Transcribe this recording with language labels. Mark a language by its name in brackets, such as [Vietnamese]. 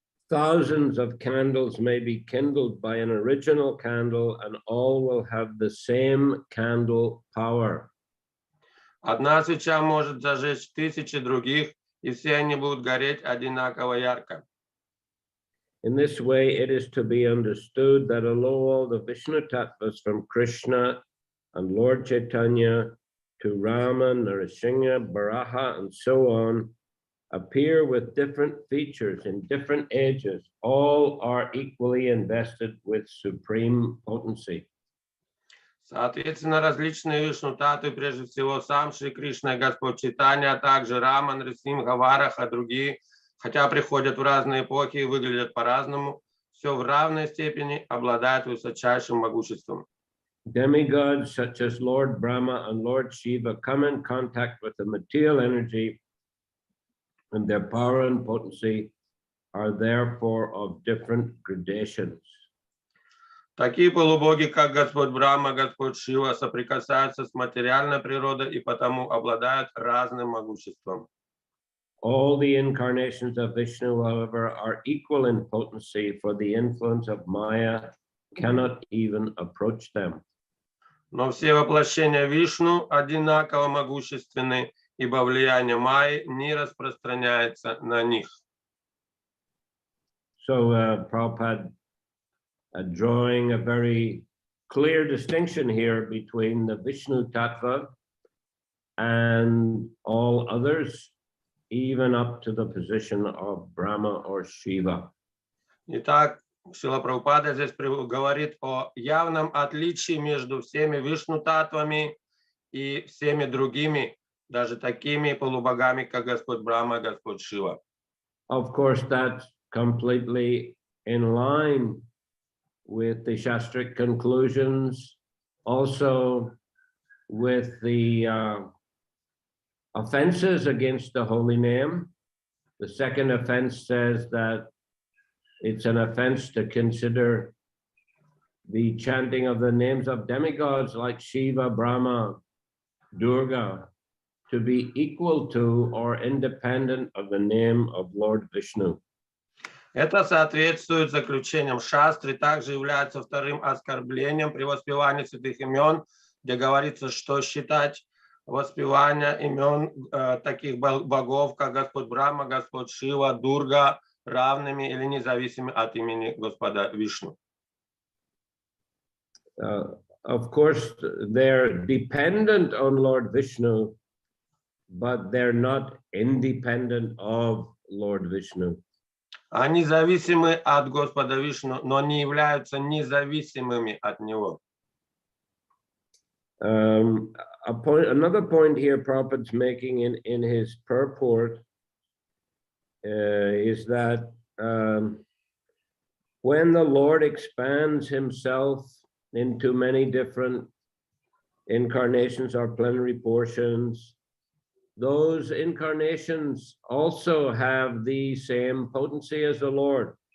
[English] Thousands of candles may be kindled by an original candle, and all will have the same candle power. [Russian] Одна свеча может зажечь тысячи других, и все они будут гореть одинаково ярко. [English] In this way, it is to be understood that although all the Vishnu Tattvas from Krishna and Lord Chaitanya to Rama, Narasimha, Baraha, and so on, appear with different features in different ages, all are equally invested with supreme potency. [Russian] Соответственно, различные Вишну Татты, прежде всего сам Шри Кришна и Господь Чайтанья, а также Рама, Нрисимха, Вараха, другие, хотя приходят в разные эпохи и выглядят по-разному, все в равной степени обладают высочайшим могуществом. [English] Demigods such as Lord Brahma and Lord Shiva come in contact with the material energy, and their power and potency are therefore of different gradations. [Russian] Такие полубоги, как Господь Брахма, Господь Шива, соприкасаются с материальной природой и потому обладают разным могуществом. [English] All the incarnations of Vishnu, however, are equal in potency, for the influence of Maya cannot even approach them. [Russian] Но все воплощения Вишну одинаково могущественны, ибо влияние Майи не распространяется на них. [English] So Prabhupada drawing a very clear distinction here between the Vishnu Tattva and all others, even up to the position of Brahma or Shiva. [Russian] Итак, Шрила Прабхупада здесь говорит о явном отличии между всеми Вишну-татвами и всеми другими, даже такими полубогами, как Господь Брахма и Господь Шива. [English] Of course, that's completely in line with the Shastric conclusions, also with the offenses against the holy name. The second offense says that it's an offense to consider the chanting of the names of demigods like Shiva, Brahma, Durga to be equal to or independent of the name of Lord Vishnu. [Russian] Это соответствует заключениям шастры, также является вторым оскорблением при воспевании святых имен, где говорится, что считать воспевание имен таких богов, как Господь Брахма, Господь Шива, Дурга, равными или независимыми от имени Господа Вишну. [English] Of course, they're dependent on Lord Vishnu, but they're not independent of Lord Vishnu. [Russian] Они зависимы от Господа Вишну, но не являются независимыми от Него. [English] Another point here Prabhupada's making in his purport is that when the Lord expands himself into many different incarnations or plenary portions, those incarnations also have the same potency as the Lord.